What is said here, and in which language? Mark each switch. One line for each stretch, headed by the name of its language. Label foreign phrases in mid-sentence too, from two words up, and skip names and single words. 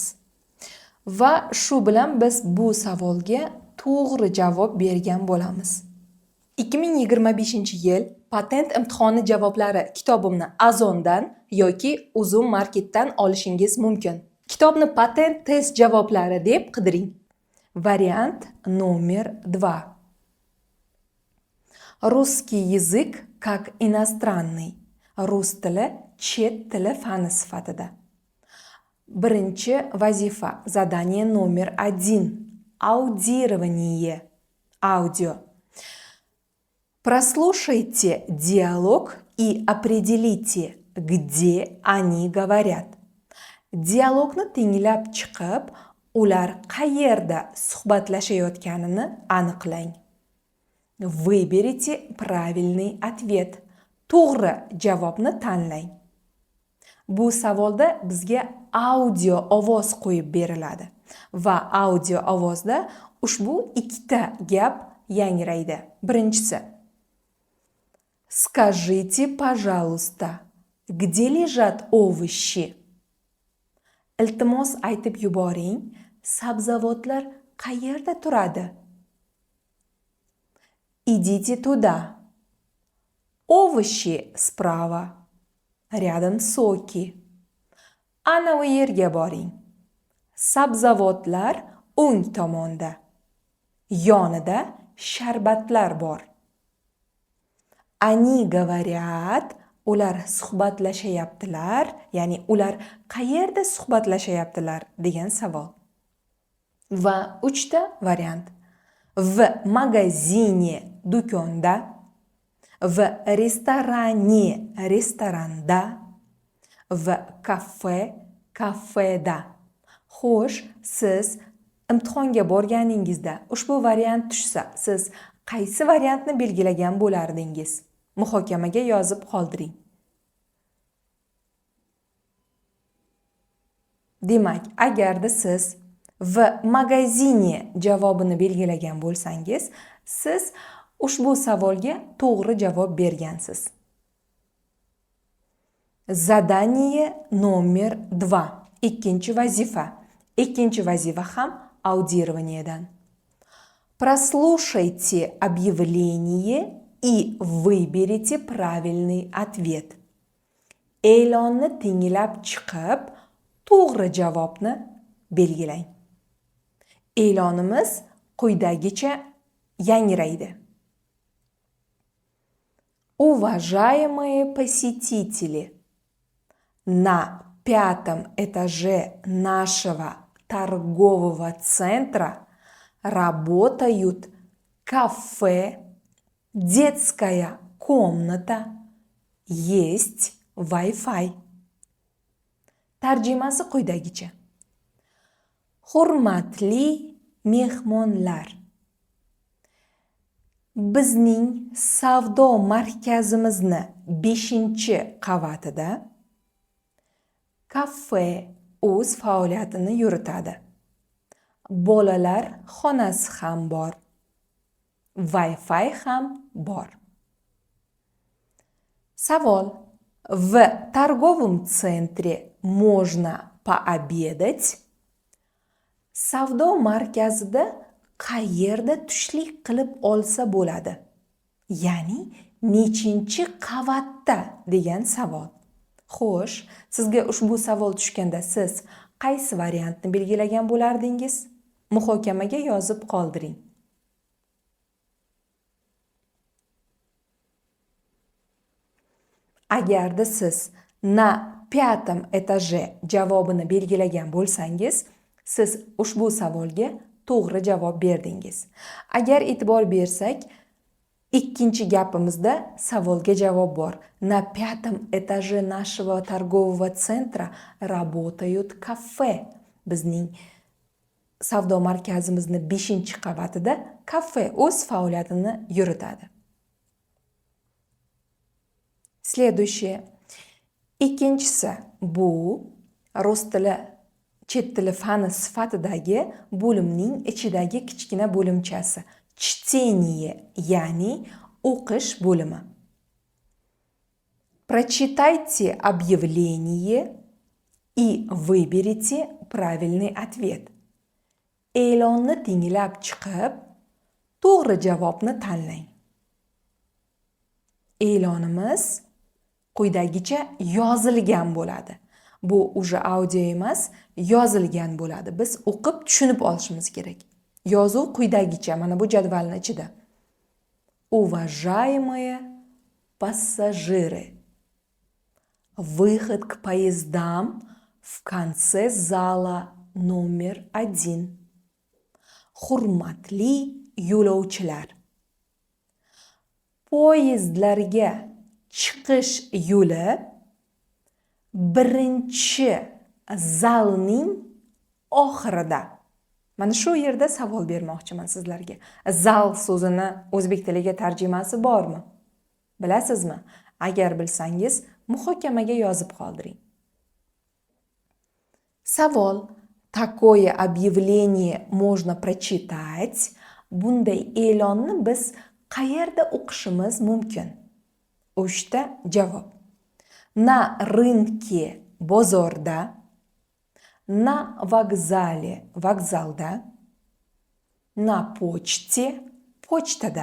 Uzbek: Va shu bilan biz bu savolga to'g'ri javob bergan bo'lamiz. 2025-yil patent imtihoni javoblari kitobimni Azondan yoki Uzum Marketdan olishingiz mumkin. Kitobni patent test javoblari deb qidiring.
Russian: Variant номер 2. Русский язык как иностранный.
Uzbek: Rus tili chet tili fani sifatida. Birinchi vazifa.
Russian: Задание номер 1. Аудирование. Аудио. Прослушайте диалог и определите, где они говорят.
Uzbek: Dialogni tinglab chiqib, ular qayerda suhbatlashayotganini aniqlang.
Russian: Выберите правильный ответ.
Uzbek: To'g'ri javobni tanlang. Bu savolda bizga audio ovoz qo'yib beriladi va audio ovozda ushbu ikkita gap yangraydi. Birinchisi:
Russian: Скажите, пожалуйста, где лежат овощи?
Uzbek: Iltimos aytib yuboring, sabzavotlar qayerda turadi?
Russian: Идите туда. Овощи справа. Рядом соки.
Uzbek: Anavi yerga boring. Sabzavotlar o'ng tomonda. Yonida sharbatlar bor.
Russian: Они говорят,
Uzbek: ular suhbatlashayaptilar, ya'ni ular qayerda suhbatlashayaptilar degan savol. Va 3ta variant.
Russian: В магазине, do'konda, в ресторане, restoranda, в кафе, kafeda.
Uzbek: Xo'sh, siz imtihonga borganingizda ushbu variant tushsa, siz qaysi variantni belgilagan bo'lardingiz? Muhokamaga yozib qoldiring. Demak, agarda siz
Russian: в магазине
Uzbek: javobini belgilagan bo'lsangiz, siz ushbu savolga to'g'ri javob bergansiz.
Russian: Zadание номер 2.
Uzbek: Ikkinchi vazifa. Ikkinchi vazifa ham audirovaniyadan.
Russian: Прослушайте объявление и выберите правильный ответ.
Uzbek: E'lonni tinglab chiqib, to'g'ri javobni belgilang. E'lonimiz quyidagicha yangraydi.
Russian: Уважаемые посетители, на 5-м этаже нашего торгового центра работают кафе, детская комната, есть Wi-Fi.
Uzbek: Tarjimasi quyidagicha. Hurmatli mehmonlar, bizning savdo markazimizni 5-qavatida kafe o'z faoliyatini yuritadi. Bolalar xonasi ham bor. Wi-Fi ham bor. Savol:
Russian: в торговом центре можно пообедать?
Uzbek: Savdo markazida qayerda tushlik qilib olsa bo'ladi? Ya'ni nechinchi qavatda degan savol. Xo'sh, sizga ushbu savol tushganda siz qaysi variantni belgilagan bo'lardingiz? Muhokamaga yozib qoldiring. Agarda siz
Russian: на 5-м этаже
Uzbek: javobini belgilagan bo'lsangiz, siz ushbu savolga to'g'ri javob berdingiz. Agar e'tibor bersak, ikkinchi gapimizda savolga javob bor.
Russian: На 5-м этаже нашего торгового центра работают кафе.
Uzbek: Bizning savdo markazimizni 5-qavatida kafe o'z faoliyatini yuritadi.
Russian: Следующее.
Uzbek: Ikkinchisi, bu rus tili, chet tili fani sifatidagi bo'limning ichidagi kichkina bo'limchasi. Чтение, ya'ni o'qish bo'limi.
Russian: Прочитайте объявление и выберите правильный ответ.
Uzbek: E'lonni tinglab chiqib, to'g'ri javobni tanlang. E'lonimiz quyidagicha yozilgan bo'ladi. Bu уже audio emas, yozilgan bo'ladi. Biz o'qib tushunib olishimiz kerak. Yozuv quyidagicha, mana bu jadvalning ichida.
Russian: Уважаемые пассажиры, выход к поездам в конце зала номер 1.
Uzbek: Hurmatli yo'lovchilar, poyezdlarga chiqish yo'li 1-zalning oxirida. Mana shu yerda savol bermoqchiman sizlarga. Zal so'zini o'zbek tiliga tarjimasi bormi? Bilasizmi? Agar bilsangiz, muhokamaga yozib qoldiring. Savol:
Russian: Такое объявление можно прочитать.
Uzbek: Bunday e'lonni biz qayerda o'qishimiz mumkin? Uchta javob.
Russian: На рынке, bozorda, на вокзале, vokzalda, на почте, pochtada.